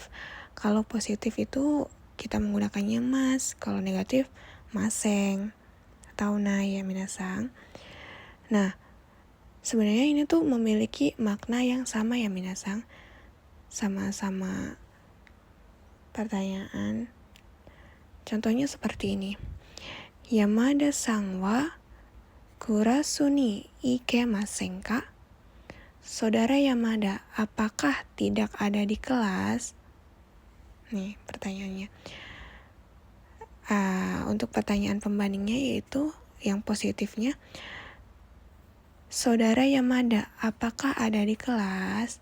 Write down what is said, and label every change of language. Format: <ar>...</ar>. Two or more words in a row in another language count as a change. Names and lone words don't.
<id>Kalau positif itu kita menggunakannya mas, kalau negatif maseng atau na ya minasang. Nah, sebenarnya ini tuh memiliki makna yang sama ya minasang. Sama-sama pertanyaan. Contohnya seperti ini.</id> <ja>Yamadaさんはクラスにいけませんか?</ja> <id>Saudara Yamada, apakah tidak ada di kelas? Nih pertanyaannya. Untuk pertanyaan pembandingnya yaitu yang positifnya, saudara Yamada, apakah ada di kelas?</id>